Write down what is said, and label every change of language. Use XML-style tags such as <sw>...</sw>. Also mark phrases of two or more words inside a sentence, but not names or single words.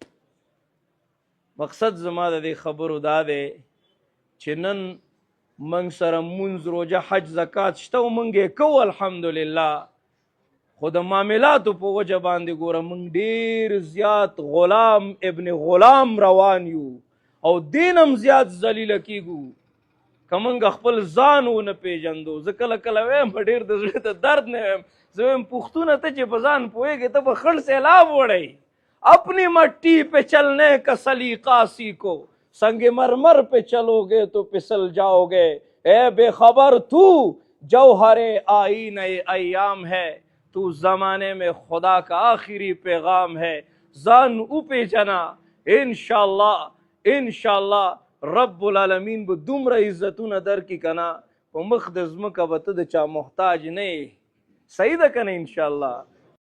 <ps>مقصد زما د دې خبرو دا دی چې نن موږ سره مونځ، روژه، حج، زکات شته او موږ یې کوو الحمدلله، خو د معاملاتو په وجه باندې ګوره موږ ډېر زیات غلام ابن غلام روان یو او دین هم زیات ذلیله کېږو که موږ خپل ځان ونه پېژندو. زه کله کله وایم ډېر د زړه د درد نه وایم، زه وایم پښتونه ته چې په ځان پوهېږې ته به خړ سیلاب وړئ،</ps> <ur>اپنی مٹی پہ چلنے کا سلیقہ سیکھو، سنگ مرمر پہ چلو گے تو پھسل جاؤ گے، اے بے خبر تو جوہر آئین ایام ہے، تو زمانے میں خدا کا آخری پیغام ہے.</ur> <ps>ځان وپېژنه،</ps> <ar>انشاءالله رب العالمین</ar> <ps>به دومره عزتونه درکړي که نه، په مخ د ځمکه به ته د چا محتاج نه یې. صحیح ده که نه؟ انشاءالله</ps>